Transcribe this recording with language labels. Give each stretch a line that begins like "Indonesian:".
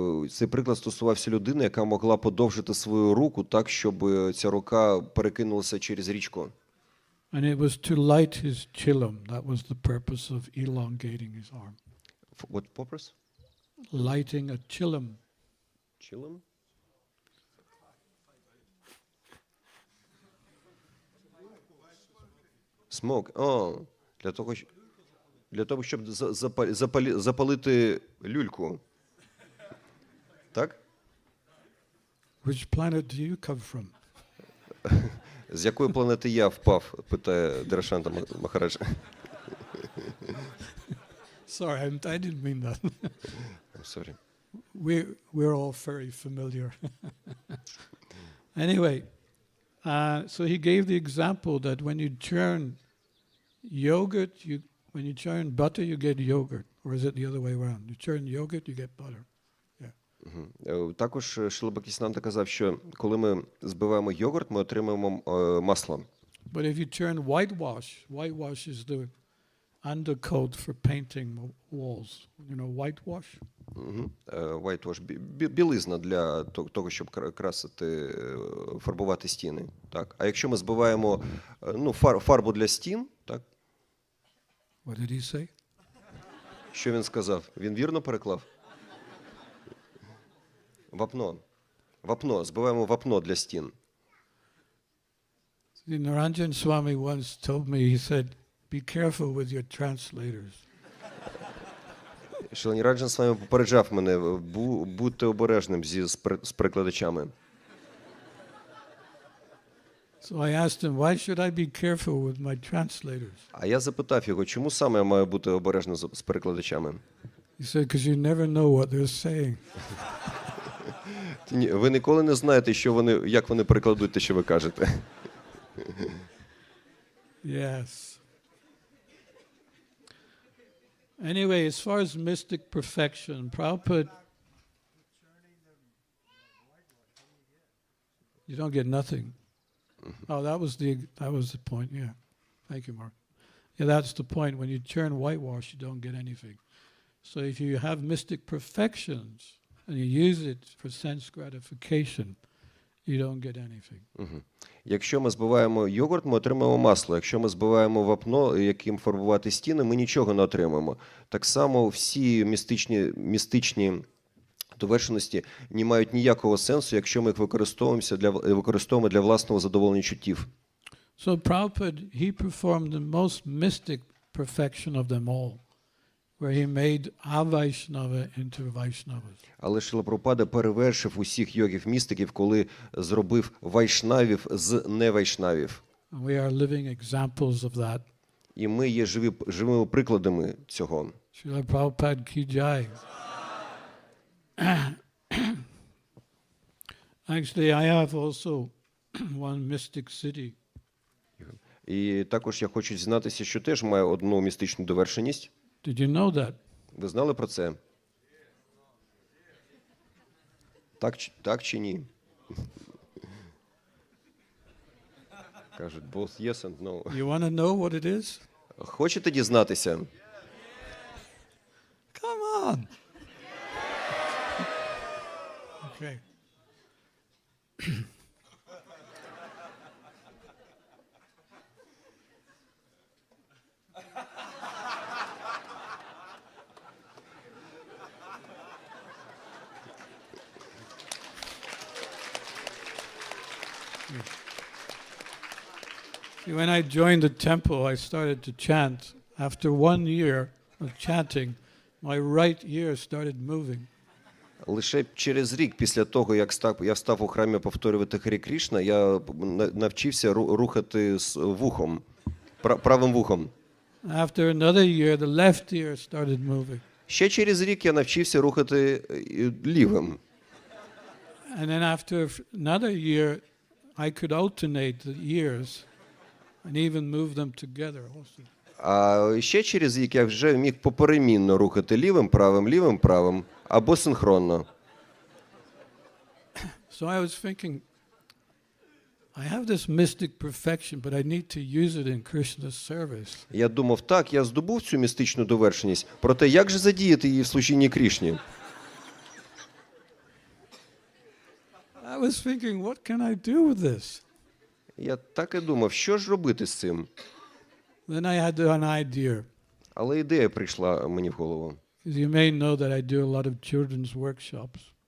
Ukrainian: Цей приклад стосувався людини, яка могла подовжити свою руку так, щоб ця рука перекинулася через річку.
English: And it was to light his chillum. That was the purpose of elongating his arm. What purpose? Lighting a chillum. Chillum? Smoke.
Ukrainian: Для того, щоб запалити люльку. Так?
English: Which planet do you come from?
Ukrainian: З якої планети я впав, питає Дхірашанта Махараджа.
English: Sorry, I didn't mean that. I'm sorry. We're all very familiar. Anyway, so he gave the example that when you churn yogurt, When you churn butter, you get yogurt. Or is it the other way around? You churn yogurt, you get butter. Також Шрила Бхактіведанта казав, що коли ми збиваємо йогурт, ми отримуємо масло. But if you turn whitewash is the undercoat for painting walls. You know, whitewash?
Ukrainian: Whitewash – білизна для того, щоб красити, фарбувати стіни. Так. А якщо ми збиваємо фарбу для стін, так?
English: What did he say?
Ukrainian: Що він сказав? Він вірно переклав? Вапно. Вапно. Збиваємо вапно для стін.
English: Niranjan Swami once told me, he said, be careful with your translators.
Ukrainian: Шрила Ніранджан Свамі попереджав мене, будьте обережним з перекладачами.
English: So I asked him, why should I be careful with my translators?
Ukrainian: А я запитав його, чому саме я маю бути обережним з перекладачами?
English: He said, because you never know what they're saying.
Ukrainian: Ви ніколи не знаєте, як вони перекладуть те, що ви кажете.
English: Yes. Anyway, as far as mystic perfection, Prabhupada, you don't get nothing. Oh, that was the point. Yeah, thank you, Mark. Yeah, that's the point. When you churn whitewash, you don't get anything. So if you have mystic perfections and you use it for sense gratification, you don't get anything.
Ukrainian: Якщо ми збиваємо йогурт, ми отримаємо масло. Якщо ми збиваємо вапно, яким фарбувати стіни, ми нічого не отримаємо. Так само всі містичні довершеності не мають ніякого сенсу, якщо ми їх використовуємо для власного задоволення чуттів.
English: So Prabhupada, he performed the most mystic perfection of them all, where he made Avaishnava into Vaishnavas.
Ukrainian: Але Шрила Прабхупада перевершив усіх йогів-містиків, коли зробив вайшнавів з невайшнавів.
English: And we are living examples of that.
Ukrainian: І ми є живими прикладами цього.
Hindi: Srila Prabhupada ki jai.
English: Actually, I have also one mystic city.
Ukrainian: І також я хочу дізнатися, що теж маю одну містичну довершеність.
English: Did you know that?
Ukrainian: Ви знали про це? Так чи ні? Кажуть,
English: both yes and no. You want to know what it is?
Ukrainian: Хочете дізнатися?
English: Come on. Okay. When I joined the temple, I started to chant. After 1 year of chanting, my right ear started moving.
Ukrainian: Лише через рік після того, як я став у храмі повторювати Харі Крішна, я навчився рухати з вухом, правим вухом.
English: After another year, the left ear started moving.
Ukrainian: Ще через рік я навчився рухати лівим.
English: And then after another year, I could alternate the ears and even move them together also.
Ukrainian: А ще через рік я вже міг поперемінно рухати лівим, правим, або синхронно.
English: So I was thinking, I have this mystic perfection, but I need to use it in Krishna's service.
Ukrainian: Я думав, так, я здобув цю містичну довершеність, проте як же задіяти її в служінні Крішні?
English: I was thinking, what can I do with this?
Ukrainian: Я так і думав, що ж робити з цим?
English: Then I had an idea.
Ukrainian: Але ідея прийшла мені в голову.
English: Because you may know that I do a lot of children's workshops.